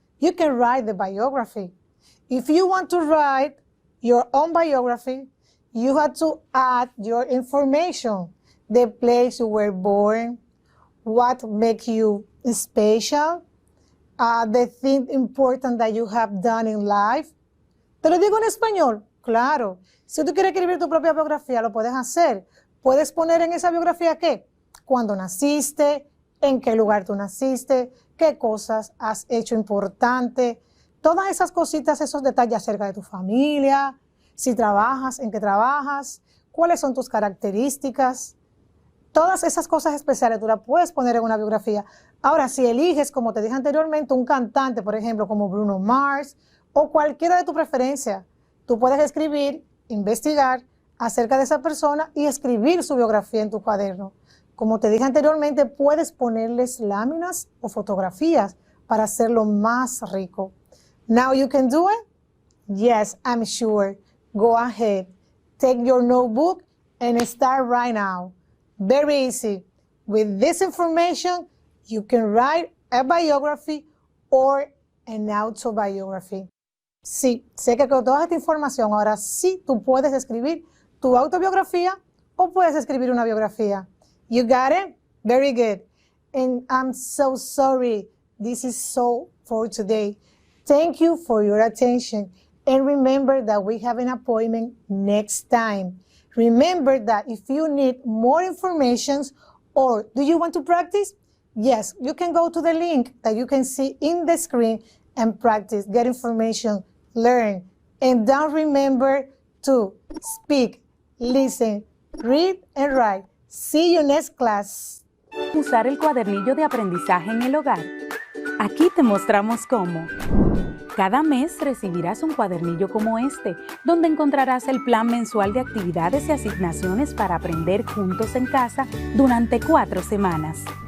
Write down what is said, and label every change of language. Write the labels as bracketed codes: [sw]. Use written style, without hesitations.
[en] You can write the biography. If you want to write your own biography, you have to add your information, the place you were born, what makes you special, the thing important that you have done in life. [es] ¿Te lo digo en español? Claro. Si tú quieres escribir tu propia biografía, lo puedes hacer. Puedes poner en esa biografía qué, cuándo naciste, en qué lugar tú naciste, qué cosas has hecho importante, todas esas cositas, esos detalles acerca de tu familia, si trabajas, en qué trabajas, cuáles son tus características. Todas esas cosas especiales tú las puedes poner en una biografía. Ahora, si eliges, como te dije anteriormente, un cantante, por ejemplo, como Bruno Mars, o cualquiera de tu preferencia, tú puedes escribir, investigar acerca de esa persona y escribir su biografía en tu cuaderno. Como te dije anteriormente, puedes ponerles láminas o fotografías para hacerlo más rico. [en] Now you can do it? Yes, I'm sure. Go ahead. Take your notebook and start right now. Very easy. With this information, you can write a biography or an autobiography. Sí, sé que con toda esta información ahora sí tú puedes escribir tu autobiografía o puedes escribir una biografía. You got it? Very good. And I'm so sorry. This is all for today. Thank you for your attention. And remember that we have an appointment next time. Remember that if you need more information or do you want to practice? Yes, you can go to the link that you can see in the screen and practice, get information, learn. And don't remember to speak, listen, read, and write. See you next class. [es] Usar el cuadernillo de aprendizaje en el hogar. Aquí te mostramos cómo. Cada mes recibirás un cuadernillo como este, donde encontrarás el plan mensual de actividades y asignaciones para aprender juntos en casa durante 4 semanas.